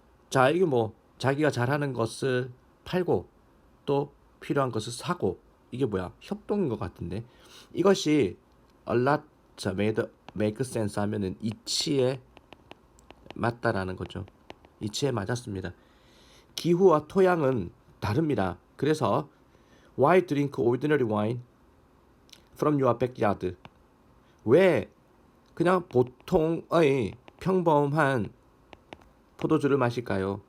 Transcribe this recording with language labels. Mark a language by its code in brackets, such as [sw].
[ko] 자, 이게 뭐 자기가 잘하는 것을 팔고 또 필요한 것을 사고 이게 뭐야? 협동인 것 같은데 이것이 [en] a lot [ko] 자, [en] make sense [ko] 하면은 이치에 맞다라는 거죠. 이치에 맞았습니다. 기후와 토양은 다릅니다. 그래서 [en] why drink ordinary wine from your backyard? [ko] 왜 그냥 보통의 평범한 포도주를 마실까요?